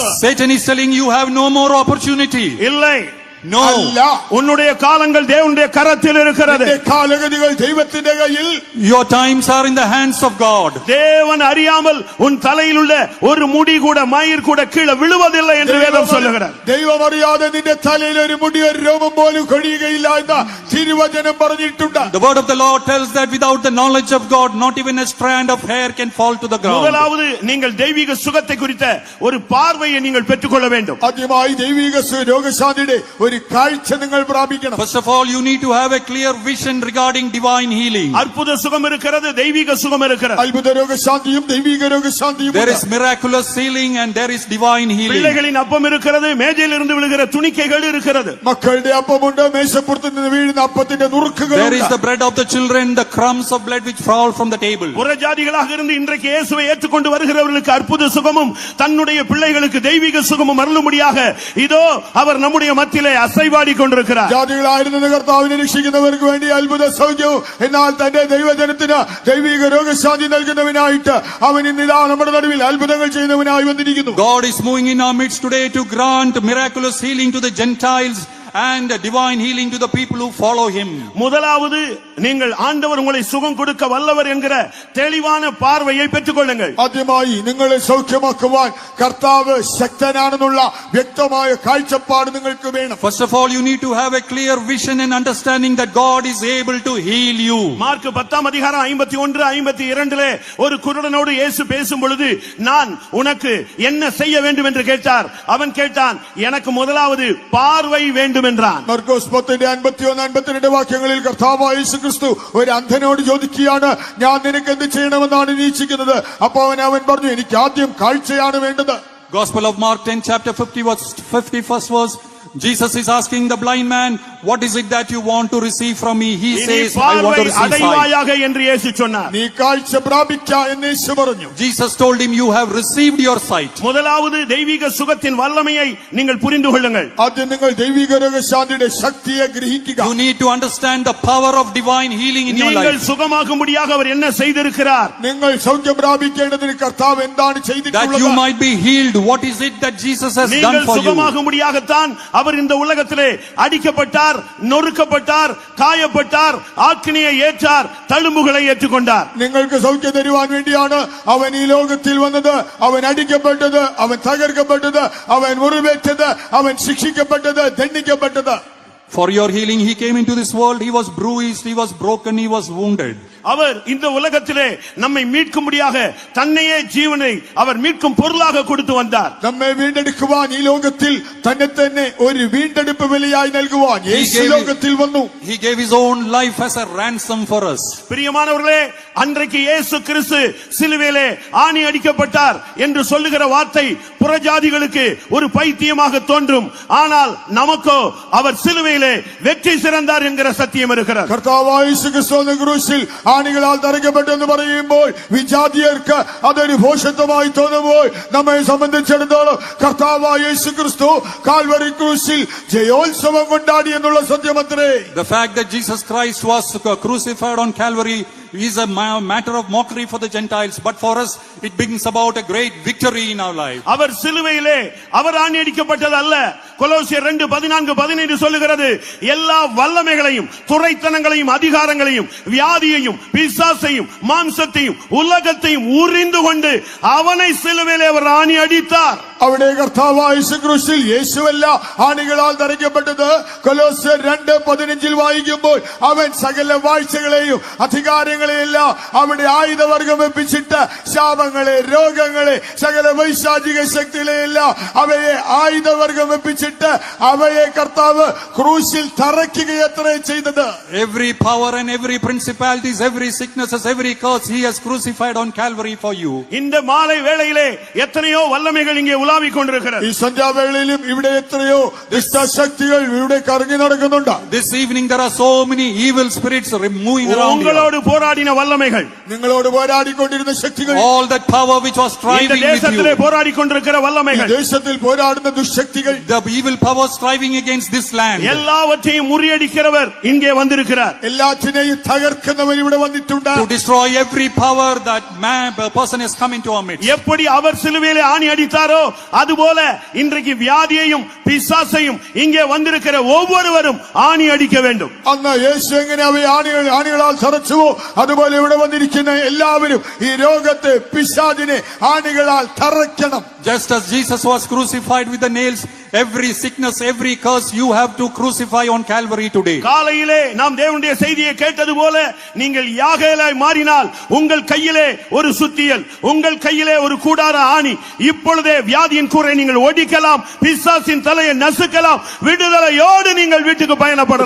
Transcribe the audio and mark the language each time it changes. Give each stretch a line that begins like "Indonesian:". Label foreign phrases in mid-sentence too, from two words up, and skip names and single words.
English: Satan is telling you have no more opportunity.
Tamil: இல்லை,
English: No.
Malayalam: അല്ല,
Tamil: உன்னுடைய காலங்கள் தேவனுடைய கரத்தில் இருக்கிறது.
Malayalam: നിന്റെ കാലഗതികൾ ദൈവത്തിന്റെ കയ്യിൽ.
English: Your times are in the hands of God.
Tamil: தேவன் அறியாமல் உன் தலையில் உள்ள ஒரு முடி கூட மயிர் கூட கீழே விழுவதில்லை என்று வேதம் சொல்லுகிறார்.
Malayalam: ദൈവം അറിയാതെ നിന്റെ തലയിൽ ഒരു മുടി ഒരു രോമം പോലും കൊഴിയുകയില്ല എന്ന് തിരുവചനം പറഞ്ഞിട്ടുണ്ട്.
English: The word of the Lord tells that without the knowledge of God, not even a strand of hair can fall to the ground.
Tamil: முதலாவது நீங்கள் தெய்வீக சுகத்தை குறித்த ஒரு பார்வையை நீங்கள் பெற்றுக்கொள்ள வேண்டும்.
Malayalam: ആദ്യമായി ദൈവിക രോഗശാന്തിയുടെ ഒരു കാഴ്ച നിങ്ങൾ പ്രാപിക്കണം.
English: First of all, you need to have a clear vision regarding divine healing.
Tamil: அற்புத சுகம் இருக்கிறது, தெய்வீக சுகம் இருக்கிறது.
Malayalam: അത്ഭുത രോഗശാന്തിയും ദൈവിക രോഗശാന്തിയും
English: There is miraculous healing and there is divine healing.
Tamil: பிள்ளைகளின் அப்பம் இருக்கிறது, மேஜையில் இருந்து விழுகிற துணிக்கைகள் இருக்கிறது.
Malayalam: മക്കളുടെ അപ്പമുണ്ട്, മേശപ്പുറത്ത് നിന്ന് വീഴുന്ന അപ്പത്തിന്റെ
English: There is
Malayalam: നുറുക്കുകളുണ്ട്.
English: the bread of the children, the crumbs of bread which fall from the table.
Tamil: புறஜாதிகளாக இருந்து இன்றைக்கு இயேசுவை ஏற்றுக்கொண்டு வருகிறவர்களுக்கு அற்புத சுகமும் தன்னுடைய பிள்ளைகளுக்கு தெய்வீக சுகமும் அருளும்படியாக இதோ அவர் நம்முடைய மத்தியிலே
Malayalam: അസൈവാടി കൊണ്ടിരിക്കുകയാണ്. ജാതികളായിരുന്ന കർത്താവിനെ രക്ഷിക്കുന്നവർക്ക് വേണ്ടി അത്ഭുത സൗഖ്യവും എന്നാൽ തന്റെ ദൈവജനത്തിന് ദൈവിക രോഗശാന്തി നൽകുന്നവനായിട്ട് അവൻ ഇന്നിതാ നമ്മുടെ നടുവിൽ അത്ഭുതങ്ങൾ ചെയ്യുന്നവനായി വന്നിരിക്കുന്നു.
English: God is moving in our midst today to grant miraculous healing to the Gentiles and divine healing to the people who follow him.
Tamil: முதலாவது நீங்கள் ஆண்டவர் உங்களை சுகம் கொடுக்க வல்லவர் என்கிற தெளிவான பார்வையை பெற்றுக்கொள்ளுங்கள்.
Malayalam: ആദ്യമായി നിങ്ങളെ സൗഖ്യമാക്കുവാൻ കർത്താവ് ശക്തനാണെന്നുള്ള വ്യക്തമായ കാഴ്ചപ്പാട് നിങ്ങൾക്ക് വേണം.
English: First of all, you need to have a clear vision and understanding that God is able to heal you.
Tamil: மார்க் 10 அதிகாரம் 51 52 ஒரு குருடனோடு இயேசு பேசும் பொழுது நான் உனக்கு என்ன செய்ய வேண்டும் என்று கேட்டார். அவன் கேட்டான், எனக்கு முதலாவது பார்வை வேண்டும் என்றான்.
Malayalam: മർക്കോസ് 10:51-52 വാക്യങ്ങളിൽ കർത്താവായ യേശുക്രിസ്തു ഒരു അന്ധനോട് ചോദിക്കുകയാണ്, ഞാൻ നിനക്ക് എന്ത് ചെയ്യണമെന്നാണ് നിരീക്ഷിക്കുന്നത്? അപ്പോൾ അവൻ പറഞ്ഞു, എനിക്ക് ആദ്യം കാഴ്ചയാണ് വേണ്ടത്.
English: Gospel of Mark 10 chapter 51st verse. Jesus is asking the blind man, what is it that you want to receive from me? He says, I want to receive sight.
Tamil: அடைவாயாக என்று இயேசு சொன்னார்.
Malayalam: നീ കാഴ്ച പ്രാപിക്ക എന്ന് യേശു പറഞ്ഞു.
English: Jesus told him, you have received your sight.
Tamil: முதலாவது தெய்வீக சுகத்தின் வல்லமையை நீங்கள் புரிந்து கொள்ளுங்கள்.
Malayalam: ആദ്യം നിങ്ങൾ ദൈവിക രോഗശാന്തിയുടെ ശക്തിയെ ഗ്രഹിക്കുക.
English: You need to understand the power of divine healing in your
Tamil: நீங்கள்
English: life.
Tamil: சுகமாகும்படியாக அவர் என்ன செய்திருக்கிறார்?
Malayalam: നിങ്ങൾ സൗഖ്യം പ്രാപിക്കേണ്ടതിന് കർത്താവ് എന്താണ്
English: That you
Malayalam: ചെയ്തിട്ടുള്ളത്?
English: might be healed. What is it that Jesus has done
Tamil: நீங்கள்
English: for you?
Tamil: சுகமாகும்படியாகத்தான் அவர் இந்த உலகத்திலே அடிக்கப்பட்டார், நொறுக்கப்பட்டார், காயப்பட்டார், ஆக்கினியை ஏற்றார், தழும்புகளை ஏற்றுக்கொண்டார்.
Malayalam: നിങ്ങൾക്ക് സൗഖ്യം തരുവാൻ വേണ്ടിയാണ് അവൻ ഈ ലോകത്തിൽ വന്നത്. അവൻ അടിക്കപ്പെട്ടത്, അവൻ തകർക്കപ്പെട്ടത്, അവൻ മുറിവേറ്റത്, അവൻ ശിക്ഷിക്കപ്പെട്ടത്, ദണ്ഡിക്കപ്പെട്ടത്.
English: For your healing, he came into this world. He was bruised, he was broken, he was wounded.
Tamil: அவர் இந்த உலகத்திலே நம்மை மீட்கும்படியாக தன்னையே ஜீவனை அவர் மீட்கும் பொருளாக கொடுத்து வந்தார்.
Malayalam: നമ്മെ വീണ്ടെടുക്കുവാൻ ഈ ലോകത്തിൽ തന്നെ തന്നെ ഒരു വീണ്ടെടുപ്പ് വിലയായി നൽകുവാൻ യേശു ലോകത്തിൽ വന്നു.
English: He gave his own life as a ransom for us.
Tamil: பிரியமானவர்களே, அன்றைக்கு இயேசு கிறிஸ்து சிலுவையிலே ஆணி அடிக்கப்பட்டார் என்று சொல்லுகிற வார்த்தை புறஜாதிகளுக்கு ஒரு பைத்தியமாக தோன்றும். ஆனால் நமக்கோ அவர் சிலுவையிலே வெற்றி சிறந்தார் என்கிற சத்தியம் இருக்கிறார்.
Malayalam: കർത്താവായ യേശു ക്രിസ്തു ക്രൂശിൽ ആണികളാൽ തറയ്ക്കപ്പെട്ടെന്ന് പറയുമ്പോൾ വിജാതിയർക്ക് അതൊരു ഭോഷത്വമായി തോന്നുമ്പോൾ നമ്മെ സംബന്ധിച്ചിടത്തോളം കർത്താവായ യേശു ക്രിസ്തു കാൽവരി ക്രൂശിൽ ജയോത്സവം കൊണ്ടാടി എന്നുള്ള സത്യമത്രേ.
English: The fact that Jesus Christ was crucified on Calvary is a matter of mockery for the Gentiles, but for us it brings about a great victory in our life.
Tamil: அவர் சிலுவையிலே அவர் ஆணி அடிக்கப்பட்டது அல்ல. கொலோசியர் 2:14-15 சொல்லுகிறது, எல்லா வல்லமைகளையும் துரைத்தனங்களையும் அதிகாரங்களையும் வியாதியையும் பிசாசையும் மாம்சத்தையும் உலகத்தையும் உரிந்து கொண்டு அவனை சிலுவையிலே அவர் ஆணி அடித்தார்.
Malayalam: അവിടെ കർത്താവായ യേശു ക്രൂശിൽ യേശുവല്ല ആണികളാൽ തറയ്ക്കപ്പെട്ടത്. കൊലോസ്യർ 2:15 വായിക്കുമ്പോൾ അവൻ സകല വാഴ്ചകളെയും അധികാരങ്ങളെയെല്ലാം അവിടെ ആയുധവർഗം വെപ്പിച്ചിട്ട് ശാപങ്ങളെ, രോഗങ്ങളെ, സകല വൈശാചിക ശക്തികളെയെല്ലാം അവയെ ആയുധവർഗം വെപ്പിച്ചിട്ട് അവയെ കർത്താവ് ക്രൂശിൽ തറയ്ക്കുകയത്രേ ചെയ്തത്.
English: Every power and every principalities, every sicknesses, every curse he has crucified on Calvary for you.
Tamil: இந்த மாலை வேளையிலே எத்தனையோ வல்லமைகள் இங்கே உலாவிக் கொண்டிருக்கிறது.
Malayalam: ഈ സന്ധ്യാവേളയിലും ഇവിടെ എത്രയോ ദുഷ്ടശക്തികൾ ഇവിടെ കറങ്ങി നടക്കുന്നുണ്ട്.
English: This evening there are so many evil spirits moving around here.
Tamil: உங்களோடு போராடின வல்லமைகள்,
Malayalam: നിങ്ങളോട് പോരാടിക്കൊണ്ടിരുന്ന ശക്തികൾ,
English: All that power which was
Tamil: இந்த
English: striving with
Tamil: தேசத்திலே
English: you,
Tamil: போராடி கொண்டிருக்கிற
Malayalam: ഈ
Tamil: வல்லமைகள்,
Malayalam: ദേശത്തിൽ പോരാടുന്ന ദുഷ്ടശക്തികൾ,
English: the evil power striving against this land,
Tamil: எல்லாவற்றையும் முறியடிக்கிறவர் இங்கே வந்திருக்கிறார்.
Malayalam: എല്ലാറ്റിനെയും തകർക്കുന്നവർ ഇവിടെ വന്നിട്ടുണ്ട്.
English: to destroy every power that a person has come into our midst.
Tamil: எப்படி அவர் சிலுவையிலே ஆணி அடித்தாரோ அதுபோல இன்றைக்கு வியாதியையும் பிசாசையும் இங்கே வந்திருக்கிற ஒவ்வொருவரும் ஆணி அடிக்க வேண்டும்.
Malayalam: അന്ന് യേശു എങ്ങനെ അവയെ ആണികളാൽ തറച്ചുവോ അതുപോലെ ഇവിടെ വന്നിരിക്കുന്ന എല്ലാവരും ഈ രോഗത്തെ പിശാചിനെ ആണികളാൽ തറയ്ക്കണം.
English: Just as Jesus was crucified with the nails, every sickness, every curse you have to crucify on Calvary today.
Tamil: காலையிலே நாம் தேவனுடைய செய்தியை கேட்டது போல நீங்கள் யாகேலாய் மாறினால் உங்கள் கையிலே ஒரு சுத்தியல், உங்கள் கையிலே ஒரு கூடார ஆணி, இப்பொழுதே வியாதியின் கூரை நீங்கள் ஒடிக்கலாம், பிசாசின் தலையை நசுக்கலாம், விடுதலையோடு நீங்கள் வீட்டுக்கு பயணப்படலாம்.